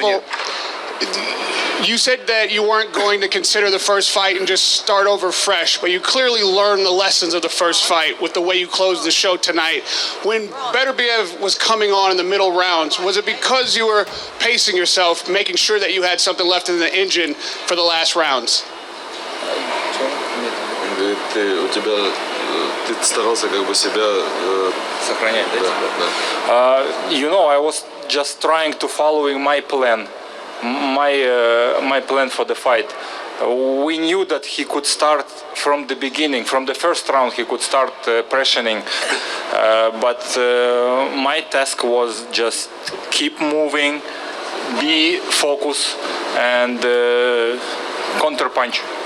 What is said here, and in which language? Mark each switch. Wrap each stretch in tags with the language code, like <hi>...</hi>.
<en>People, you said that you weren't going to consider the first fight and just start over fresh, but you clearly learned the lessons of the first fight with the way you closed the show tonight. When Beterbiev was coming on in the middle rounds, was it because you were pacing yourself, making sure that you had something left in the engine for the last rounds?</en> <ru>Ты старался как бы себя сохранять, да?</ru> <en>You know, I was just trying to following my plan, my plan for the fight. We knew that he could start from the beginning, from the first round he could start pressuring, but my task was just keep moving, be focused, and counter punch.</en>